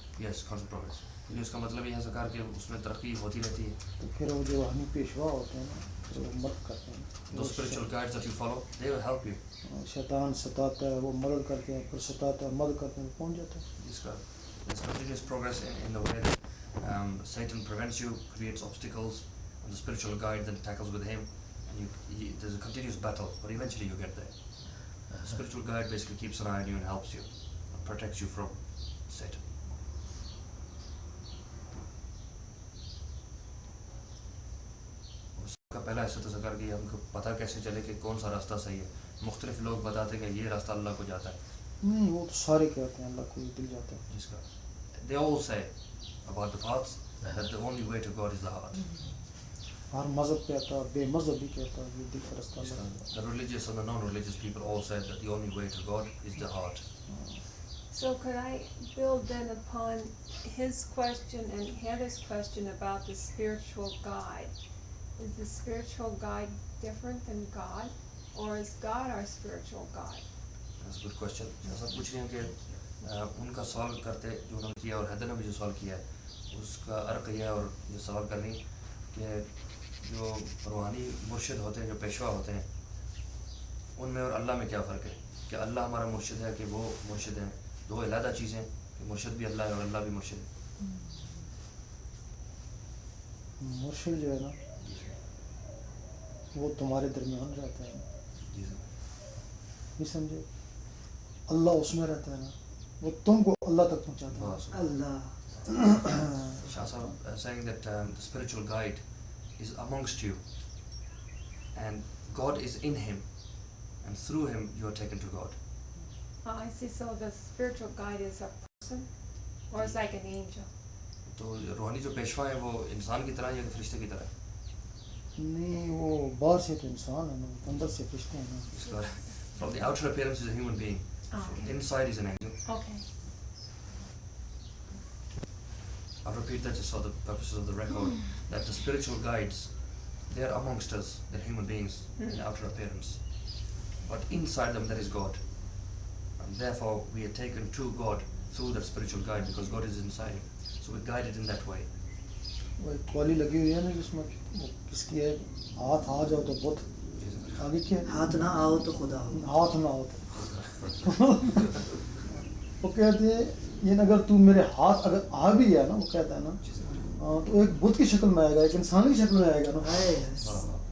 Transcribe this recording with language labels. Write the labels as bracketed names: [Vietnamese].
[English] Yes, constant progress. [Hindi] ये उसका मतलब ये है सरकार कि उसमें तरक्की होती रहती है. तो फिर वो जो रूहानी पेशवा होते हैं ना, फिर वो मदद करते हैं। [English] Those spiritual guides that you follow, they will help you. [Hindi] शैतान सताता है, वो मदद करते हैं, फिर सताता है, मदद करते हैं, पहुंच जाते हैं। [English] There's continuous progress in the way that Satan prevents you, creates obstacles, and the spiritual guide then tackles with him, and there's a continuous battle, but eventually you get there. The spiritual guide basically keeps an eye on you and helps you, and protects you from Satan. [Hindi] उसका पहला हिस्सा तो सरकार कि हमको पता कैसे चले कि कौन सा रास्ता सही है. मुख्तलिफ लोग बताते हैं कि ये रास्ता अल्लाह को जाता है. नहीं, वो तो सारे कहते हैं अल्लाह को दिल जाता है। जिसका [English] they all say about the paths that the only way to God is the heart. [Hindi] हर मज़हब कहता है, बेमज़हब भी कहता है, ये दिल का रास्ता है। [English] The religious and the non-religious people all say that the only way to God is the heart. So could I build then upon his question and Heather's question about the spiritual guide? Is the spiritual guide different than God, or is God our spiritual guide? That's a good question. [Hindi] ऐसा पूछ रहे हैं कि उनका सवाल करते जो उन्होंने किया और हैदर ने भी जो सवाल किया है उसका अर्थ यह है और ये सवाल कर रही कि जो रूहानी मुर्शिद होते हैं, जो पेशवा होते हैं, उनमें और अल्लाह में क्या फ़र्क है? कि अल्लाह हमारा मुर्शिद है कि वो मुर्शिद हैं? दो अलग चीज़ें हैं कि मुर्शिद भी अल्लाह है और अल्लाह भी मुर्शिद है. मुर्शिद जो है ना, वो तुम्हारे दरमियान रहता है, ये समझे? अल्लाह उसमें रहता है ना, वो तुमको अल्लाह तक पहुंचाता है। अल्लाह [English] Shah Sahib saying that the spiritual guide is amongst you and God is in him and through him you are taken to God. I see. So the spiritual guide is a person, or is like an angel? [Hindi] तो रूहानी जो पेशवा है वो इंसान की तरह या फरिश्ते की तरह? नहीं, वो बाहर से तो इंसान है ना, अंदर से फरिश्ते हैं ना। [English] From the outer appearance is a human being. Okay. Inside is an angel. Okay. I'll repeat that just for the purposes of the record, that the spiritual guides, they are amongst us, they're human beings in outer appearance. But inside them there is God. And therefore we are taken to God through that spiritual guide because God is inside him. So we're guided in that way. [Hindi] वो एक कॉली लगी हुई है ना जिसमें वो किसकी है, हाथ आ जाओ तो बहुत आगे क्या है? हाथ ना आओ तो खुदा हो। हाथ ना हो तो वो कहते हैं ये अगर तू मेरे हाथ अगर आ भी गया ना, वो कहता है ना, तो एक बुत की शक्ल में आएगा, एक इंसान की शक्ल में आएगा ना।